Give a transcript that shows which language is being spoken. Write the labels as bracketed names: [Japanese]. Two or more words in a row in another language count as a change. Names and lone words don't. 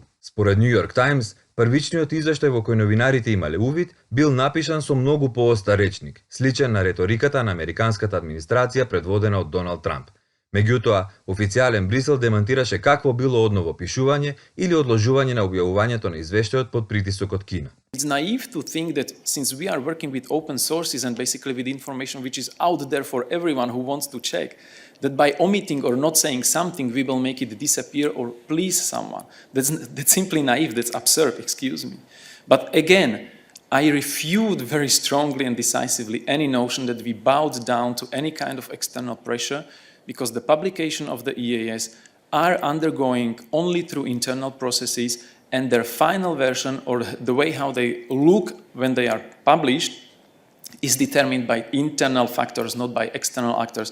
[Macedonian] Според New York Times, првичниот извештај во кој новинарите имале увид бил напишан со многу поостар речник, сличен на реториката на американската администрација предводена од Доналд Трамп. Меѓутоа, официјален Брисел демантираше какво било одново пишување или одложување на објавувањето на извештајот под притисок од Кина. [English] It's naive to think that since we are working with open sources and basically with information which is out there for everyone who wants to check, that by omitting or not saying something we will make it disappear or please someone. That's simply naive, that's absurd, excuse me. But again, I refute very strongly and decisively any notion that we bowed down to any kind of external pressure because the publication of the EAS are undergoing only through internal processes and their final version or the way how they look when they are published is determined by internal factors, not by external actors.